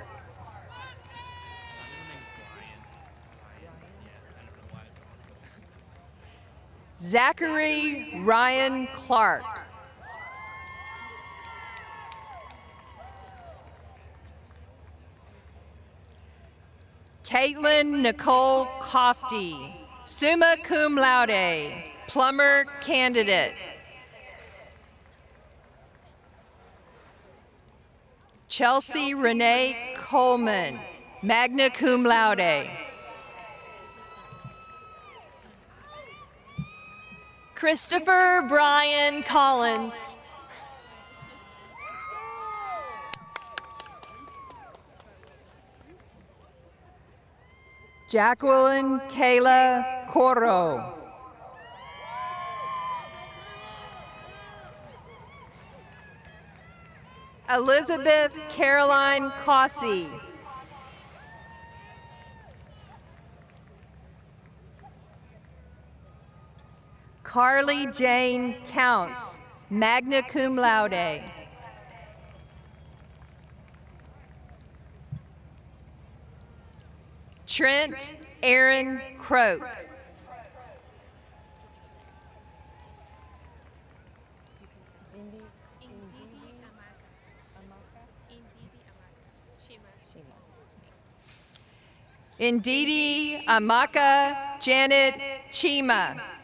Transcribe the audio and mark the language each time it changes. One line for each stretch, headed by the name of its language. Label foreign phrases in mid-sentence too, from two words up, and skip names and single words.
English: Zachary Ryan Clark. Caitlin Nicole Cofty,
Latin: summa cum laude,
English: plumber candidate. Chelsea Renee Coleman,
Latin: magna cum laude.
English: Christopher Brian Collins. Jacqueline Kayla Coro. Elizabeth Caroline Cossey. Carly Jane Counts,
Latin: magna cum laude.
English: Trent Aaron Croak. Indidi Amaka Janet Chima.